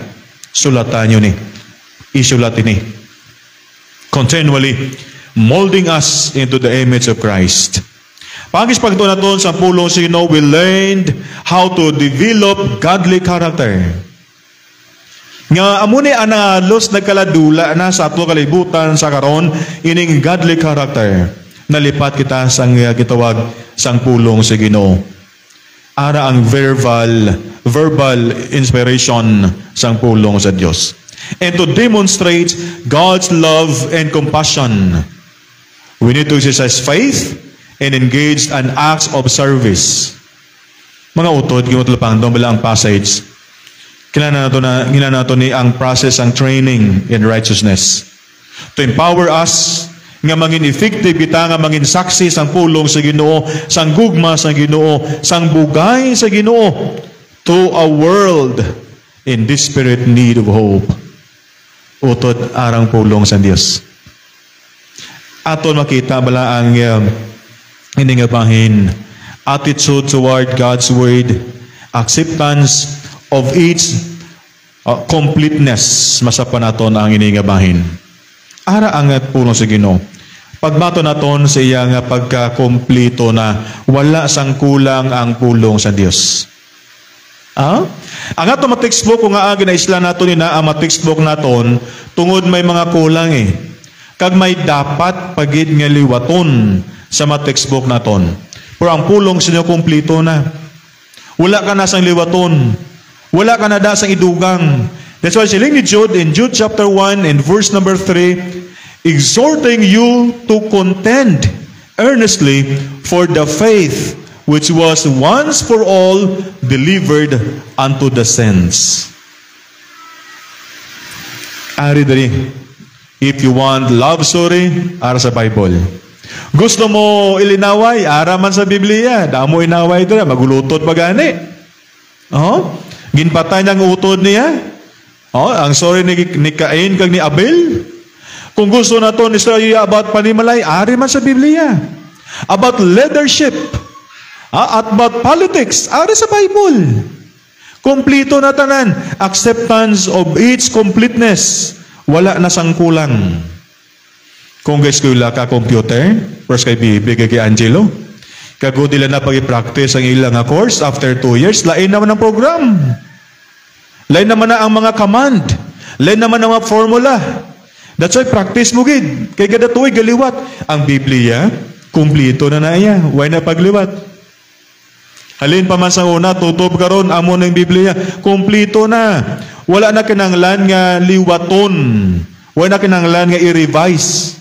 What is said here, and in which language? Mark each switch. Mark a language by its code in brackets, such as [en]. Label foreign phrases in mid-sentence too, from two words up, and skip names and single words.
[hil] Sulatan yun isulat ini. [en] Continually molding us into the image of Christ. [hil] Pagis pagtuon naton sa pulong sa Ginoo, [en] we learned how to develop godly character. [hil] Nga amuni analos nagkaladula na sa ato kalibutan sa karon ining [en] godly character. [hil] Nalipat kita sa gitawag sang pulong sa Ginoo. Ara ang [en] verbal inspiration [hil] sang pulong sa Dios. [en] And to demonstrate God's love and compassion, we need to exercise faith and engage in acts of service. [hil] Mga utod, gimutulapang doon bala ang passage. Kailangan nato ni ang process, ang [en] training in righteousness. To empower us [hil] nga maging effective kita, nga maging saksi sang pulong sa Ginoo, sang gugma sa Ginoo, sang bugay sa Ginoo [en] to a world in desperate need of hope. [hil] Utod arang pulong sa Dios. Aton makita bala ang iningabahin [en] attitude toward God's word, acceptance of its completeness. [hil] Masapan naton ang iningabahin. Ara ang pulong sa Ginoo. Pagbato naton sa iya nga pagkakomplito na wala sang kulang ang pulong sa Dios. Ang ato textbook kung nga ginaisla naton ina ang textbook naton tungod may mga kulang kag may dapat pagid nga liwaton sa textbook naton. Pero ang pulong sa inyo kompleto na. Wala ka na sang liwaton. Wala ka na da sang idugang. [en] That's why [hil] siling ni [en] Jude in Jude chapter 1 and verse number 3, exhorting you to contend earnestly for the faith which was once for all delivered unto the saints. [hil] Ari dali, [en] if you want love story, [hil] ara sa Bible. Gusto mo ilinaway, ara man sa Biblia, damo inaway dira, magulutod pa gani. Ginpatay niyang utod niya. Ang story ni Cain kag ni Abel. Kung gusto naton istorya about panimalay, ari man sa Biblia. [en] About leadership, at about politics, [hil] ari sa Bible. Kompleto na tanan. [en] Acceptance of its completeness. [hil] Wala na sang kulang. Kung guys kula ka computer, first kay Bibi kay Angelo, kago dila na pag-practice ang ilang course [en] after 2 years, [hil] lain naman ang program. Lain naman na ang mga command. Lain naman ang mga formula. [en] That's why [hil] practice mo gid. Kay kada tuig galiwat. Ang Biblia, kumplito na na iya. Why na pagliwat? Halin pa man sa una, tutob karon amo ng Biblia. Kumplito na. Wala na kinanglan nga liwaton. Wala na kinanglan nga i-revise.